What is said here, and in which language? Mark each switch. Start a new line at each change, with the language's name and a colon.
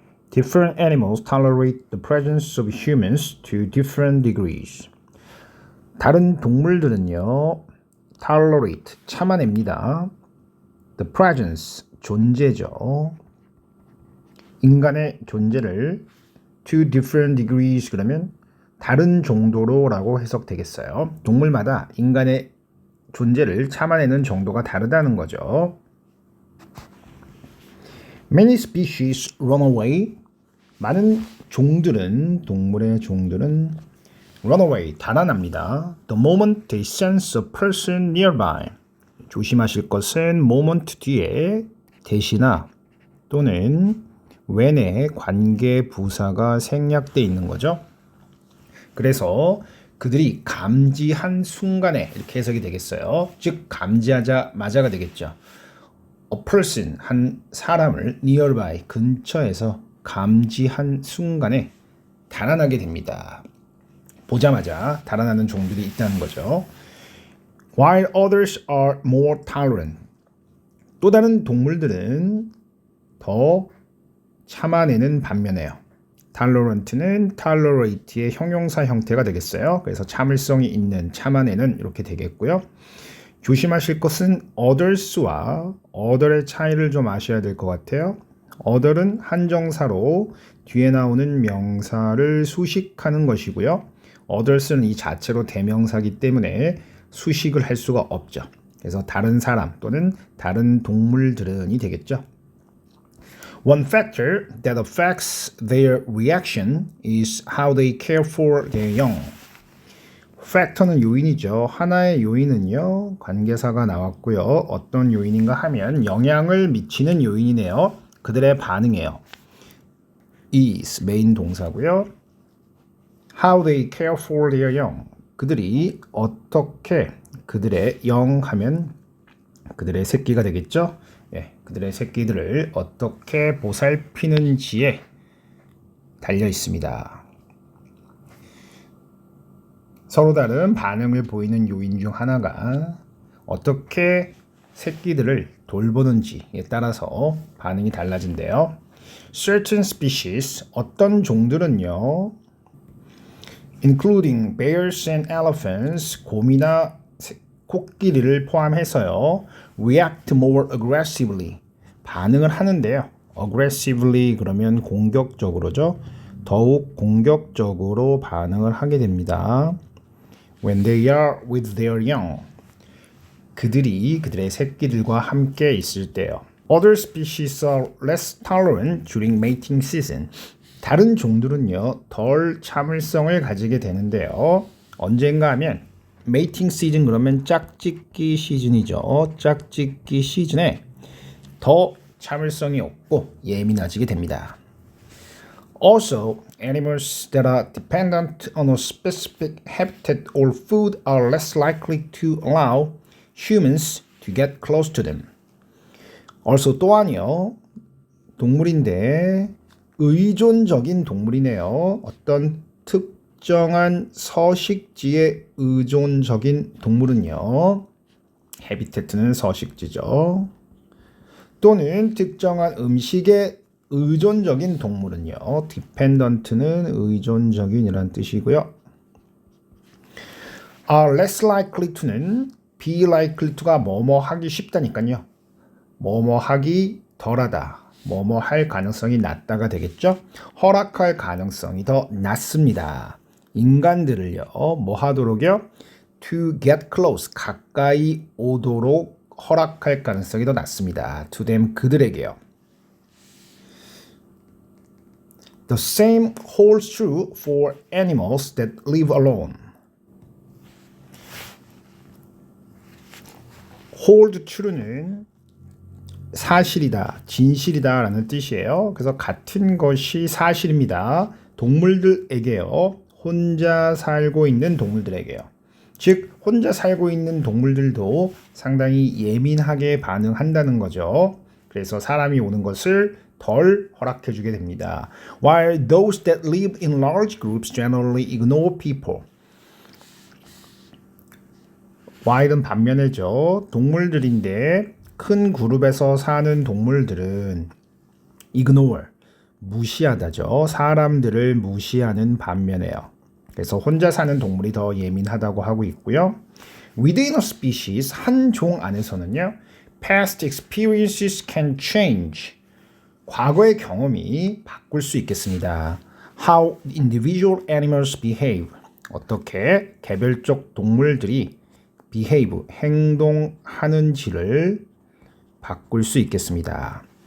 English: Different animals tolerate the presence of humans to different degrees.
Korean: 다른 동물들은요, tolerate, 참아냅니다.
English: The presence,
Korean: 존재죠. 인간의 존재를
English: to different degrees
Korean: 그러면 다른 정도로 라고 해석되겠어요. 동물마다 인간의 존재를 참아내는 정도가 다르다는 거죠.
English: Many species run away.
Korean: 많은 종들은, 동물의 종들은
English: run away,
Korean: 달아납니다.
English: The moment they sense a person nearby.
Korean: 조심하실 것은 moment 뒤에 대시나 또는 when의 관계 부사가 생략되어 있는 거죠. 그래서 그들이 감지한 순간에 이렇게 해석이 되겠어요. 즉 감지하자마자가 되겠죠.
English: A person,
Korean: 한 사람을 nearby, 근처에서 감지한 순간에 달아나게 됩니다. 보자마자 달아나는 종들이 있다는 거죠.
English: While others are more tolerant.
Korean: 또 다른 동물들은 더 참아내는 반면에요. tolerant는 tolerate의 형용사 형태가 되겠어요. 그래서 참을성이 있는, 참아내는 이렇게 되겠고요. 조심하실 것은 others와 other의 차이를 좀 아셔야 될 것 같아요. other은 한정사로 뒤에 나오는 명사를 수식하는 것이고요. others는 이 자체로 대명사이기 때문에 수식을 할 수가 없죠. 그래서 다른 사람 또는 다른 동물들은이 되겠죠.
English: One factor that affects their reaction is how they care for their young.
Korean: 팩터는 요인이죠. 하나의 요인은요, 관계사가 나왔고요. 어떤 요인인가 하면 영향을 미치는 요인이네요. 그들의 반응이에요. is 메인 동사고요.
English: How they care for their young.
Korean: 그들이 어떻게 그들의 young 하면 그들의 새끼가 되겠죠. 예, 그들의 새끼들을 어떻게 보살피는지에 달려 있습니다. 서로 다른 반응을 보이는 요인 중 하나가 어떻게 새끼들을 돌보는지에 따라서 반응이 달라진대요.
English: Certain species,
Korean: 어떤 종들은요,
English: including bears and elephants,
Korean: 곰이나 코끼리를 포함해서요,
English: react more aggressively,
Korean: 반응을 하는데요. aggressively 그러면 공격적으로죠. 더욱 공격적으로 반응을 하게 됩니다.
English: When they are with their young.
Korean: 그들이 그들의 새끼들과 함께 있을 때요.
English: Other species are less tolerant during mating season.
Korean: 다른 종들은요, 덜 참을성을 가지게 되는데요. 언젠가 하면
English: mating season
Korean: 그러면 짝짓기 시즌이죠. 짝짓기 시즌에 더 참을성이 없고 예민해지게 됩니다.
English: Also, animals that are dependent on a specific habitat or food are less likely to allow humans to get close to them.
Korean: Also, 또한요, 동물인데 의존적인 동물이네요. 어떤 특정한 서식지에 의존적인 동물은요, habitat는 서식지죠. 또는 특정한 음식에 의존적인 동물은요, dependent는 의존적인이란 뜻이고요.
English: are less likely to
Korean: 는
English: be likely to
Korean: 가 뭐뭐 하기 쉽다니까요. 뭐뭐 하기 덜하다, 뭐뭐 할 가능성이 낮다가 되겠죠. 허락할 가능성이 더 낮습니다. 인간들을요, 뭐 하도록요?
English: to get close,
Korean: 가까이 오도록 허락할 가능성이 더 낮습니다.
English: to them,
Korean: 그들에게요.
English: The same holds true for animals that live alone. hold true
Korean: 는 사실이다, 진실이다 라는 뜻이에요. 그래서 같은 것이 사실입니다. 동물들에게요. 혼자 살고 있는 동물들에게요. 즉 혼자 살고 있는 동물들도 상당히 예민하게 반응한다는 거죠. 그래서 사람이 오는 것을 덜 허락해 주게 됩니다.
English: While those that live in large groups generally ignore people.
Korean: while은 반면에죠. 동물들인데 큰 그룹에서 사는 동물들은 ignore, 무시하다죠. 사람들을 무시하는 반면에요. 그래서 혼자 사는 동물이 더 예민하다고 하고 있고요.
English: Within a species,
Korean: 한 종 안에서는요.
English: Past experiences can change.
Korean: 과거의 경험이 바꿀 수 있겠습니다.
English: How individual animals behave.
Korean: 어떻게 개별적 동물들이 behave, 행동하는지를 바꿀 수 있겠습니다.